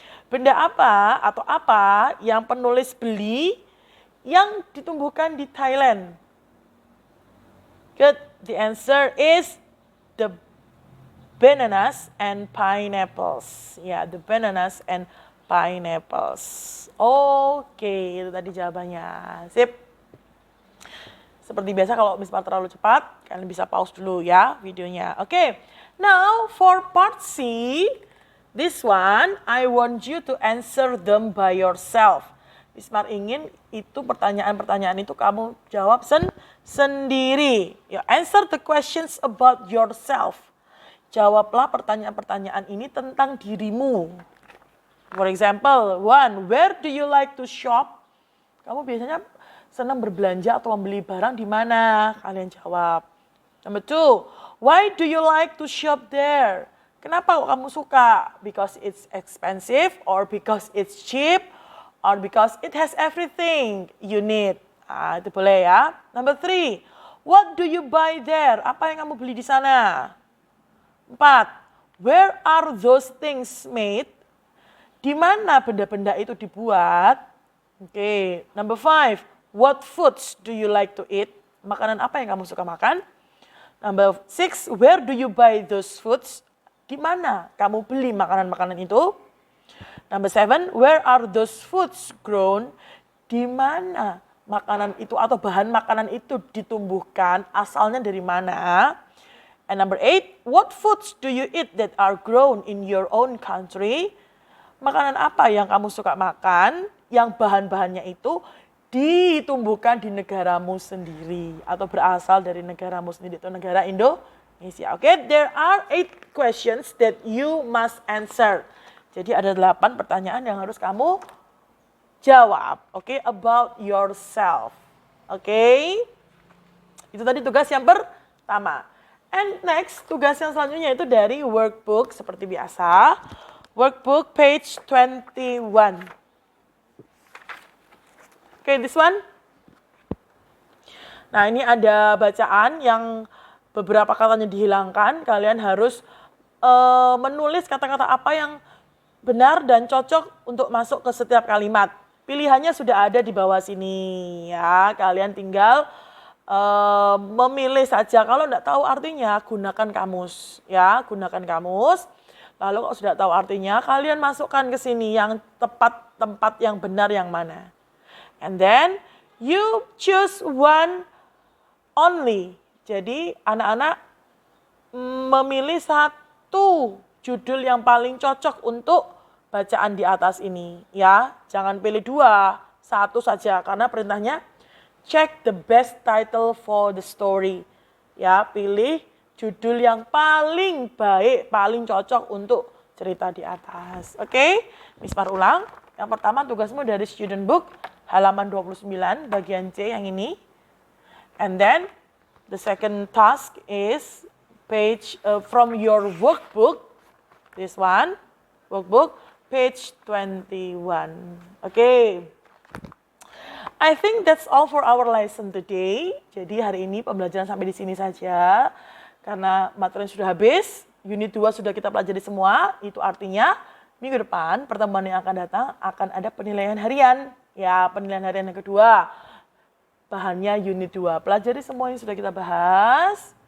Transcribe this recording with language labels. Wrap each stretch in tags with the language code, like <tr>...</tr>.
<id>Benda apa atau apa yang penulis beli yang ditumbuhkan di Thailand?</id> <en>Good. The answer is the bananas and pineapples. Ya, the bananas and pineapples.</en> <id>Oke, itu tadi jawabannya. Sip. Seperti biasa kalau Miss Mar terlalu cepat, kalian bisa pause dulu ya videonya. Oke.</id> <en>Now for part C, this one I want you to answer them by yourself.</en> <id>Miss Mar ingin itu pertanyaan-pertanyaan itu kamu jawab sendiri.</id> <en>Ya, answer the questions about yourself.</en> <id>Jawablah pertanyaan-pertanyaan ini tentang dirimu.</id> <en>For example, 1, where do you like to shop?</en> <id>Kamu biasanya senang berbelanja atau membeli barang di mana? Kalian jawab.</id> <en>Number 2, why do you like to shop there?</en> <id>Kenapa kok kamu suka?</id> <en>Because it's expensive, or because it's cheap, or because it has everything you need.</en> <id>Itu boleh ya.</id> <en>Number 3, what do you buy there?</en> <id>Apa yang kamu beli di sana? 4,</id> <en>where are those things made?</en> <id>Di mana benda-benda itu dibuat? Oke.</id> <en>Number 5, what foods do you like to eat?</en> <id>Makanan apa yang kamu suka makan?</id> <en>Number 6, where do you buy those foods?</en> <id>Di mana kamu beli makanan-makanan itu?</id> <en>Number 7, where are those foods grown?</en> <id>Di mana makanan itu atau bahan makanan itu ditumbuhkan? Asalnya dari mana?</id> <en>And number 8, what foods do you eat that are grown in your own country?</en> <id>Makanan apa yang kamu suka makan yang bahan-bahannya itu ditumbuhkan di negaramu sendiri atau berasal dari negaramu sendiri atau negara Indonesia.</id> <en>Oke, there are 8 questions that you must answer.</en> <id>Jadi ada 8 pertanyaan yang harus kamu jawab.</id> <en>Oke, about yourself. Oke.</en> <id>Itu tadi tugas yang pertama.</id> <en>And next,</en> <id>tugas yang selanjutnya itu dari workbook seperti biasa.</id> <en>Workbook page 21. Oke, this one.</en> <id>Nah, ini ada bacaan yang beberapa katanya dihilangkan. Kalian harus menulis kata-kata apa yang benar dan cocok untuk masuk ke setiap kalimat. Pilihannya sudah ada di bawah sini ya. Kalian tinggal memilih saja. Kalau tidak tahu artinya, gunakan kamus ya, gunakan kamus. Lalu kalau sudah tahu artinya, kalian masukkan ke sini yang tepat, tempat yang benar yang mana.</id> <en>And then you choose one only.</en> <id>Jadi anak-anak memilih satu judul yang paling cocok untuk bacaan di atas ini ya. Jangan pilih 2, 1 saja karena perintahnya check the best title for the story. Ya, pilih judul yang paling baik, paling cocok untuk cerita di atas. Oke, Miss Mar ulang. Yang pertama tugasmu dari student book halaman 29 bagian C yang ini.</id> <en>And then the second task is from your workbook, this one, workbook, page 21. Okay. I think that's all for our lesson today.</en> <id>Jadi hari ini pembelajaran sampai di sini saja. Karena materi sudah habis, unit 2 sudah kita pelajari semua. Itu artinya minggu depan, pertemuan yang akan datang, akan ada penilaian harian. Ya, penilaian harian yang kedua. Bahannya unit 2. Pelajari semua yang sudah kita bahas.</id>